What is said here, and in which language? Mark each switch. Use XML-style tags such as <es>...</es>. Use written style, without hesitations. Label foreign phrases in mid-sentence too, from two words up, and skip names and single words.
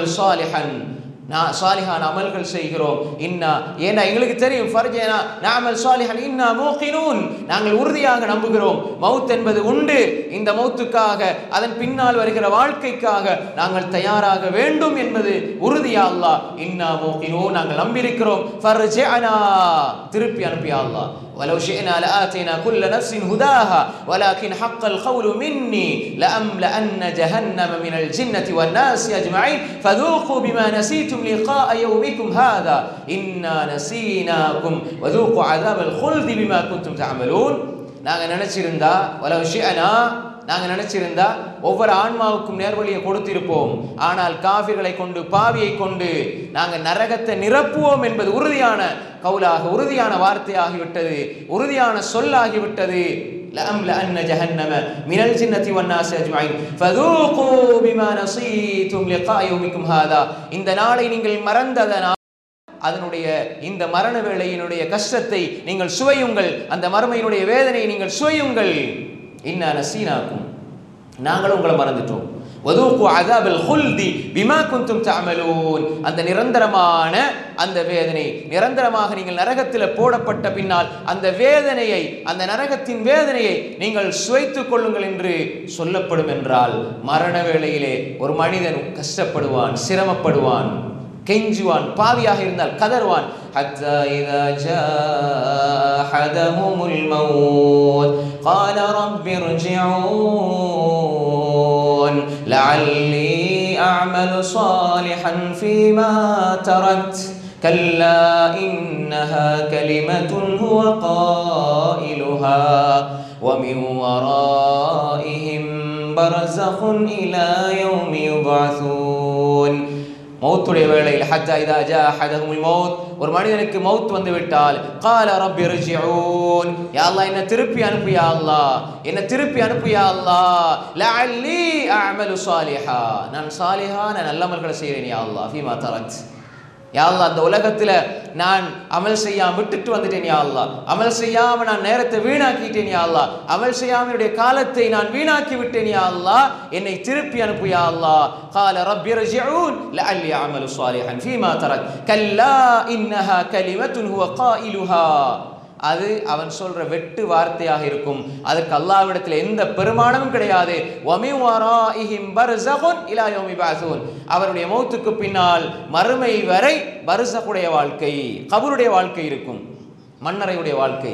<ta>சாலிஹன் சாலிஹான அமல்கள் செய்கிறோம், இன்னா ஏன்னா எங்களுக்கு தெரியும்,</ta> <ar>فارجعنا نعمل صالحا إنا موقنون,</ar> <ta>நாங்கள் உறுதியாக நம்புகிறோம் மவுத் என்பது உண்டு, இந்த மவுத்துக்காக அதன் பின்னால் வருகிற வாழ்க்கைக்காக நாங்கள் தயாராக வேண்டும் என்பது உறுதி</ta> <ar>يا الله، إنا موقنون</ar> <ta>நாங்கள் நம்பியிருக்கிறோம், ஃபர்ஜஅனா திருப்பி அனுப்பு</ta> <ar>يا الله. ولو شئنا لآتينا كل نفس هداها ولكن حق القول مني لأملأن جهنم من الجنة والناس أجمعين فذوقوا بما نسيتم لقاء يومكم هذا إنا نسيناكم وذوقوا عذاب الخلد بما كنتم تعملون.</ar> <ta>நாங்கள் நினைச்சிருந்தா</ta> <ar>ولو شئنا</ar> <ta>நாங்கள் நினைச்சிருந்தா ஒவ்வொரு ஆன்மாவுக்கும் நேர்வழியை கொடுத்திருப்போம், ஆனால் காஃபிர்களை கொண்டு பாவியை கொண்டு நாங்கள் நரகத்தை நிரப்புவோம் என்பது உறுதியான கவுலாக, உறுதியான வார்த்தையாகிவிட்டது, உறுதியான சொல்லாகிவிட்டது.</ta> <ar>لأملأن جهنم من الجنة والناس أجمعين فذوقوا بما نسيتم لقاء يومكم هذا.</ar> <ta>இந்த நாளை நீங்கள் மறந்ததனால் அதனுடைய இந்த மரண வேளையினுடைய கஷ்டத்தை நீங்கள் சுவையுங்கள், அந்த மறுமையினுடைய வேதனையை நீங்கள் சுவையுங்கள்.</ta> <ar>إنا نسيناكم,</ar> <ta>நாங்கள் உங்களை மறந்துட்டோம்.</ta> <ar>وذوقوا عذاب الخلد بما كنتم تعملون,</ar> <ta>அந்த நிரந்தரமான அந்த வேதனை, நிரந்தரமாக நீங்கள் நரகத்தில் போடப்பட்ட பின்னால் அந்த வேதனையை, அந்த நரகத்தின் வேதனையை நீங்கள் சுவைத்துக் கொள்ளுங்கள் என்று சொல்லப்படும். என்றால் மரண வேளையிலே ஒரு மனிதன் கஷ்டப்படுவான், சிரமப்படுவான், கெஞ்சுவான், பாவியாக இருந்தால் கதறுவான்.</ta> <ar>حتى إذا جاء أحدهم الموت قال رب ارجعون لعلي أعمل صالحا فيما تركت كلا إنها كلمة هو قائلها ومن ورائهم برزخ إلى يوم يبعثون.</ar> <ta>மௌத்துடைய வேளையில்</ta> <ar>حتى إذا جاء أحدهم الموت,</ar> <ta>ஒரு மனிதனுக்கு மௌத் வந்து விட்டால்</ta> <ar>قال رب ارجعون، يا الله</ar> <ta>என்ன திருப்பி அனுப்பு</ta> <ar>يا الله,</ar> <ta>என்ன திருப்பி அனுப்பு</ta> <ar>يا الله، لعلي أعمل صالحا,</ar> <ta>நான் சாலிஹான நல்லமல்களை செய்கிறேன்</ta> <ar>يا الله، فيما تركت، يا الله</ar> <ta>அந்த உலகத்தில் நான் அமல் செய்யாம விட்டுட்டு வந்துட்டேன்</ta> <ar>يا الله,</ar> <ta>அமல் செய்யாம நான் நேரத்தை வீணாக்கிட்டேன்</ta> <ar>يا الله,</ar> <ta>அமல் செய்யாம என்னுடைய காலத்தை நான் வீணாக்கி விட்டேன்</ta> <ar>يا الله,</ar> <ta>என்னை திருப்பி அனுப்பு</ta> <ar>يا الله. قال رب ارجعون لعلي اعمل صالحا فيما ترك كلا انها كلمه هو قائلها,</ar> <ta>அது அவன் சொல்ற வெட்டு வார்த்தையாக இருக்கும், அதற்கு அல்லாஹ்விடத்தில் எந்த பெருமானமும் கிடையாது.</ta> <ar>ومن ورائهم برزخ إلى يوم يبعثون,</ar> <ta>அவருடைய மௌத்துக்கு பின்னால் மறுமை வரை பர்ஸகுடைய வாழ்க்கை, கபருடைய வாழ்க்கை இருக்கும், மன்னரையுடைய வாழ்க்கை.</ta>